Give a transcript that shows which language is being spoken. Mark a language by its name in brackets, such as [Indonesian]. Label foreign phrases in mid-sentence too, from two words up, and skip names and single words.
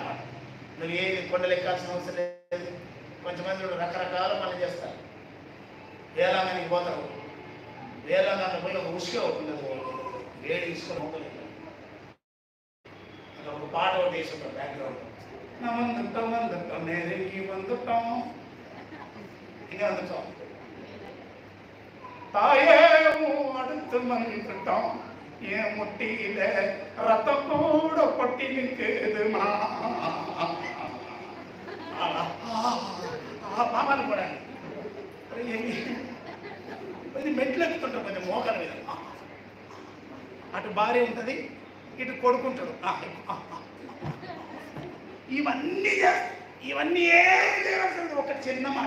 [Telugu] నువ్వు ఏది కొండలు ఎక్కాల్సిన అవసరం లేదు. కొంతమంది రకరకాల పనులు చేస్తారు. వేలాంగానికి పోతారు, వేలాంగాన్ని పోయి ఒక ఉసుకే అవుతుంది, వేడి తీసుకొని పోతలేదు. అక్కడ ఒక పాట ఒకటి వేసుకుంటారు బ్యాక్గ్రౌండ్. [Tamil] வந்துட்டோம் நெருங்கி வந்துட்டோம், இங்க வந்துட்டோம், தாயே அடுத்து வந்துட்டோம், என் முட்டியில ரத்தம் கூட பொட்டி நிற்குதுமா. [Telugu] మామలు కూడా కొంచెం మెట్లు ఎక్కుతుంటారు, కొంచెం మోకాల మీద. అటు భార్య ఉంటుంది, ఇటు కొడుకుంటాడు. ఇవన్నీ ఏం చేయాల్సింది ఒక చిన్న మాట.